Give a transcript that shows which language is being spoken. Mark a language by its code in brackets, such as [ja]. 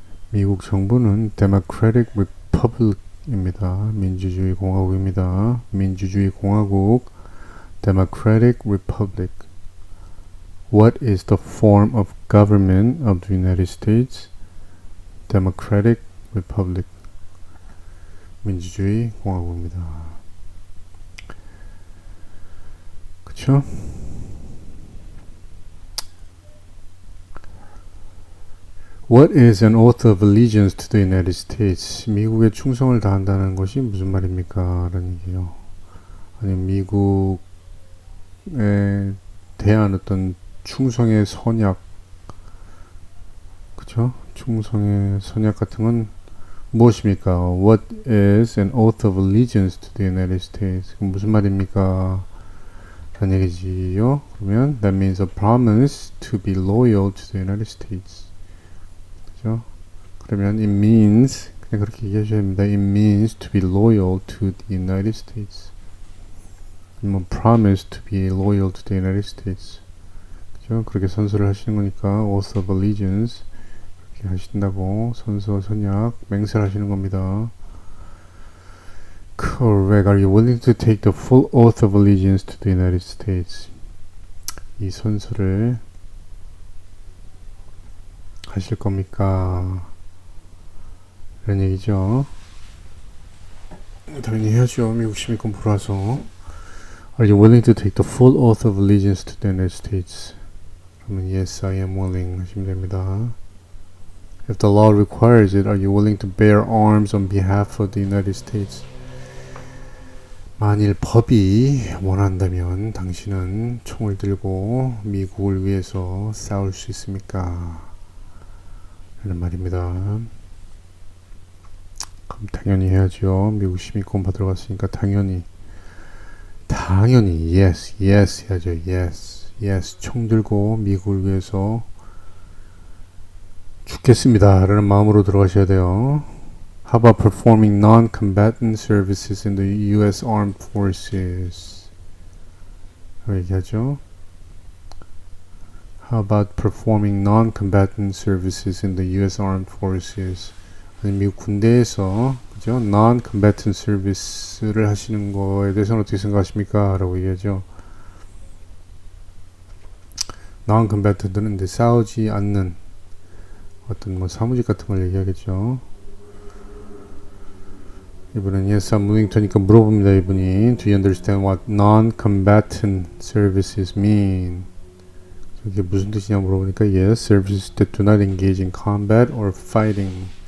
[ko] 미국 정부는 [en] Democratic Republic [ko] 입니다. 민주주의 공화국입니다. 민주주의 공화국 [en] Democratic Republic. What is the form of government of the United States? Democratic Republic. [ko] 민주주의 공화국입니다. 그쵸? [en] What is an oath of allegiance to the United States? [ko] 미국에 충성을 다한다는 것이 무슨 말입니까? 라는 얘기요. 아니 미국에 대한 어떤 충성의 선약, 그쵸? 충성의 선약 같은 건 무엇입니까? [en] What is an oath of allegiance to the United States? [ko] 그럼 무슨 말입니까? 라는 얘기지요. 그러면 [en] that means a promise to be loyal to the United States. [ko] 그죠? 그러면 [en] it means, [ko] 그냥 그렇게 얘기하셔야 됩니다. [en] It means to be loyal to the United States. 뭐 promise to be loyal to the United States. [ko] 그죠? 그렇게 선서를 하시는 거니까 oath of allegiance 그렇게 하신다고 선서, 선약, 맹세를 하시는 겁니다. [en] Correct. Are you willing to take the full oath of allegiance to the United States? [ko] 이 선서를 하실 겁니까? 이런 얘기죠. 당연히 해야죠. 미국 시민권 보라서. [en] Are you willing to take the full oath of allegiance to the United States? [ko] 그러면 [en] yes, I am willing [ko] 하시면 됩니다. [en] If the law requires it, are you willing to bear arms on behalf of the United States? [ko] 만일 법이 원한다면 당신은 총을 들고 미국을 위해서 싸울 수 있습니까? 라는 말입니다. 그럼 당연히 해야죠. 미국 시민권 받으러 갔으니까 당연히 yes 해야죠. yes 총 들고 미국을 위해서 죽겠습니다 라는 마음으로 들어가셔야 돼요. [en] How about performing non-combatant services in the U.S. Armed Forces? [ko] 얘기하죠. [en] How about performing non-combatant services in the U.S. Armed Forces? [ko] 아니, 미국 군대에서 그죠? non-combatant service를 하시는 거에 대해서는 어떻게 생각하십니까? 라고 얘기하죠. non-combatant는 이제 싸우지 않는 어떤 뭐 사무직 같은 걸 얘기하겠죠. 이분은 [en] yes, I'm willing to니까 [ko] 물어봅니다. 이분이 [en] Do you understand what non-combatant services mean? [ko] 이게 무슨 뜻이냐 물어보니까 [en] yes, services that do not engage in combat or fighting.